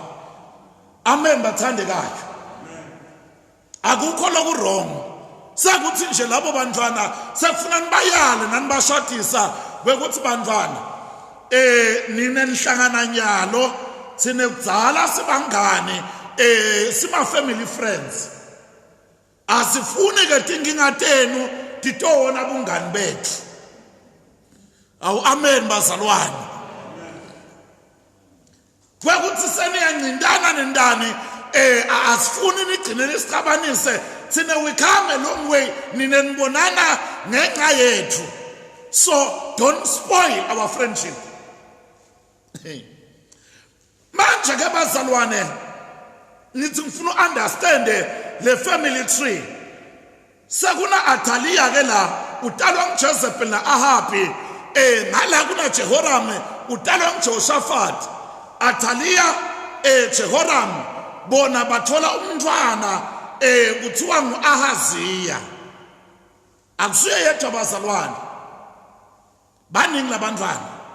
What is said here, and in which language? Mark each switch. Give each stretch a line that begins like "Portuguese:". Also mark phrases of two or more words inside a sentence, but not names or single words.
Swati: Amen bathandekayo. Akukho lokurong. Sekuthi nje labo bantwana sekufuna nibayale nanibashadisa kwekuthi bantwana nine nihlangana nyalo sine kudzala sibangane sima
English: family friends.
Swati: Asifuni ke tinkinga tenu titona bungani bethu. Awu amen bazalwane. Kwekuthi seniyancindana nendani asifuni nigcine nisixabanise. Sine
English: we come a long way
Swati: nine nibonana ngenxa yethu.
English: So don't spoil our friendship.
Swati: manje ke bazalwane nithi ngifuna understand le
English: family tree
Swati: sekuna Athaliya ke la utalwa nguJezebel na Ahabi ngala kuna Jehoram utalwa nguJehoshaphat Athaliya Jehoram bona bathola umntwana kuthiwa nguAhaziya akusuye yedwa bazalwane baningi labantwana